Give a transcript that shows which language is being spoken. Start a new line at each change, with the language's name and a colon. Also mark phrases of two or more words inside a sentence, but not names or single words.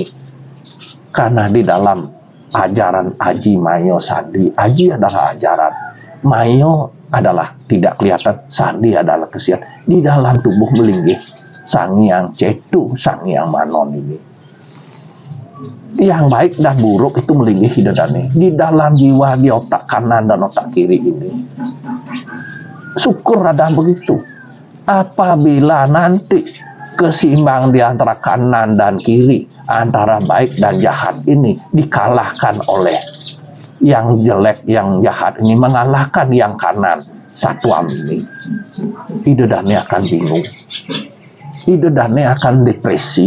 Indonesian: Karena di dalam ajaran Aji Mayo Sandi, Aji adalah ajaran, Mayo adalah tidak kelihatan, Sandi adalah kesian. Di dalam tubuh melinggih Sang Hyang Cetu, Sang Hyang Manon ini. Yang baik dan buruk itu
Balinese: melinggih idedane
Indonesian: di dalam jiwa, di otak kanan dan otak kiri ini. Syukur ada begitu. Apabila nanti keseimbangan di antara kanan dan kiri, antara baik dan jahat ini dikalahkan oleh yang jelek, yang jahat ini mengalahkan yang kanan, satuan ini, idedane akan bingung, idedane akan depresi.